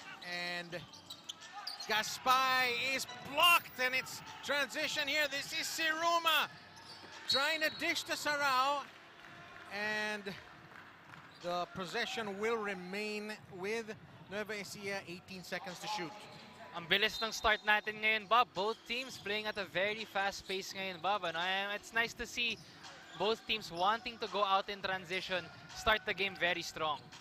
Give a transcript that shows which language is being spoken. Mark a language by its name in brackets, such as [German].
[English] And Gaspay is blocked, and it's transition here. This is Siruma trying to dish to Sarao, and the possession will remain with Nueva Ecija. 18 seconds to shoot. [Filipino] Ang bilis ng start natin ngayon, Bob. [English] Both teams playing at a very fast pace ngayon, Bob. And it's nice to see both teams wanting to go out in transition, start the game very strong.